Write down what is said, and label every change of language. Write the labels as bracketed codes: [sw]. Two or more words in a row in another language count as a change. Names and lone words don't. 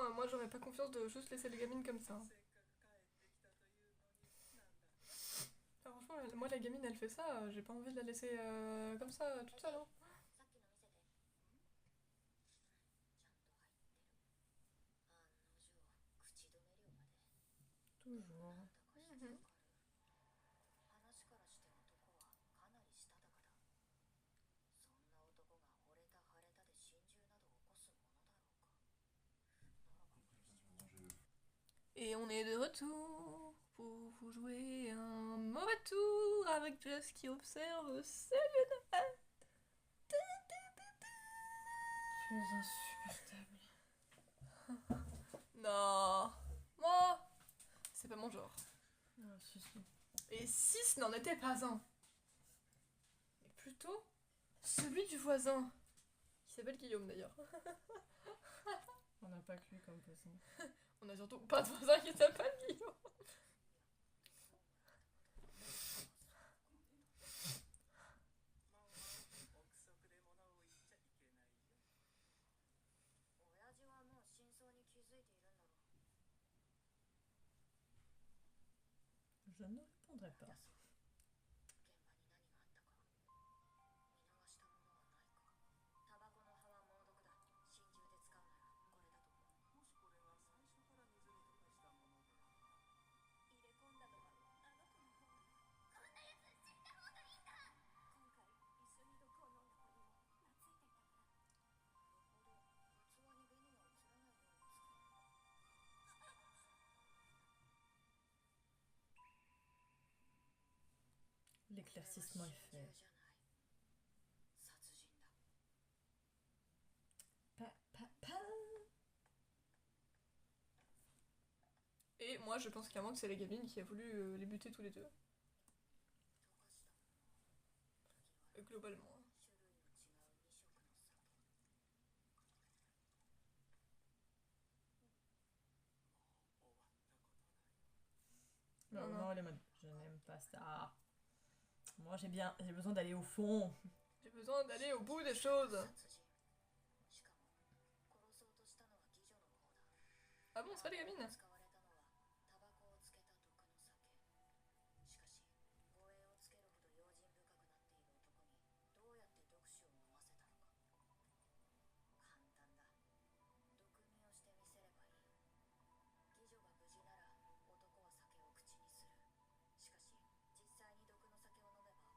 [fr] j'aurais pas confiance de juste laisser les gamines comme ça. [ja] せっかく帰ってきたというのになんだ [fr] Enfin, franchement, moi la gamine elle fait ça, j'ai pas envie de la laisser comme ça toute seule. Hein. [ja] さっきの見せてちゃんと入ってる案の定口止め料まで [fr] Toujours. [ja] なんだか引っかかる話からして男はかなりしたたかだそんな男が惚れた腫れたで心中など起こすものだろうかならばクリスチャン [fr] Et on est de retour pour vous jouer un mauvais tour avec Jess qui observe celle de Noël. Tu es insupportable. Non, moi, c'est pas mon genre. Ah, si, si. Et si ce n'en était pas un, mais plutôt celui du voisin, qui s'appelle Guillaume d'ailleurs. On n'a pas que lui comme voisin. On a surtout pas de voisin qui s'appelle Guillaume. [ja] まあまあ憶測で物を言っちゃいけないよ親父はもう真相に気づいているんだろう [fr] Je ne répondrai pas. [ja] 現場に何があったか見逃したものはないかタバコの葉は猛毒だ心中で使うならこれだと思うもしこれが最初から水に溶かしたものであった入れ込んだのはあの子の方こんなやつ死んだ方がいいんだ今回一緒に毒を飲んだ子にも懐いていたからよほど器に紅が映らないように作る [fr] L'éclaircissement est fait. [ja] じゃない殺人だ Pa, pa, pa. [fr] Et moi je pense clairement que c'est la gamine qui a voulu les buter tous les deux. [ja] 溶かしたもの時は [fr] Globalement. [ja] 種類の違う2色の酒もう終わったことだよ [fr] Bah, Non, non, non. elle est en mode, je n'aime pas ça. Moi, j'ai besoin d'aller au fond. J'ai besoin d'aller au bout des choses. [ja] 殺人しかも殺そうとしたのは妓女の方だ [fr] Ah bon, c'est pas des gamines? [ja] 使われたのはタバコをつけた毒の酒しかし護衛をつけるほど用心深くなっている男にどうやって毒酒を飲ませたのか簡単だ毒味をしてみせればいい妓女が無事なら男は酒を口にするしかし実際に毒の酒を飲めば